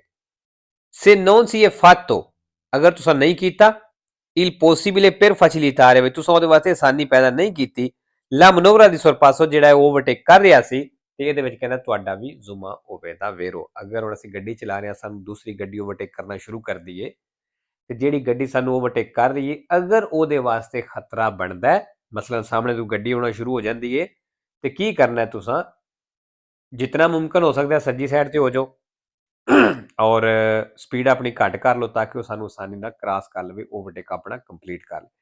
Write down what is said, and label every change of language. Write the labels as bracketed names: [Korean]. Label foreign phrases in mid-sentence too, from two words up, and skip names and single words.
[Italian] se non si è fatto, [Punjabi] ਅਗਰ ਤੁਸੀਂ ਨਹੀਂ ਕੀਤਾ [Italian] il possibile per facilitare, [Punjabi] ਵੀ ਤੁਸੀਂ ਉਹਦੇ ਵਾਸਤੇ ਆਸਾਨੀ ਪੈਦਾ ਨਹੀਂ ਕੀਤੀ [Italian] la manovra di sorpasso, [Punjabi] ਜਿਹੜਾ ਓਵਰਟੇਕ ਕਰ ਰਿਹਾ ਸੀ, ਤੇ ਇਹਦੇ ਵਿੱਚ ਕਹਿੰਦਾ ਤੁਹਾਡਾ ਵੀ ਜ਼ੁਮਾ ਹੋਵੇਗਾ ਵੇਰੋ। ਅਗਰ ਹੁਣ ਅਸੀਂ ਗੱਡੀ ਚਲਾ ਰਹੇ ਹਾਂ, ਸਾਨੂੰ ਦੂਸਰੀ ਗੱਡੀ ਓਵਰਟੇਕ ਕਰਨਾ ਸ਼ੁਰੂ ਕਰ ਦਈਏ ਤੇ ਜਿਹੜੀ ਗੱਡੀ ਸਾਨੂੰ ਓਵਰਟੇਕ ਕਰ ਰਹੀ ਹੈ ਅਗਰ ਉਹਦੇ ਵਾਸਤੇ ਖਤਰਾ ਬਣਦਾ ਹੈ, ਮਸਲਨ ਸਾਹਮਣੇ ਤੋਂ ਗੱਡੀ ਆਉਣਾ ਸ਼ੁਰੂ ਹੋ ਜਾਂਦੀ ਹੈ, ਤੇ ਕੀ ਕਰਨਾ ਤੁਸੀਂ ਜਿੰਨਾ ਮੁਮਕਿਨ ਹੋ ਸਕਦਾ ਸੱਜੀ ਸਾਈਡ ਤੇ ਹੋ ਜਾਓ ਔਰ ਸਪੀਡ ਆਪਣੀ ਘੱਟ ਕਰ ਲਓ ਤਾਂ ਕਿ ਉਹ ਸਾਨੂੰ ਆਸਾਨੀ ਨਾਲ ਕ੍ਰਾਸ ਕਰ ਲਵੇ, ਓਵਰਟੇਕ ਆਪਣਾ ਕੰਪਲੀਟ ਕਰ ਲਵੇ।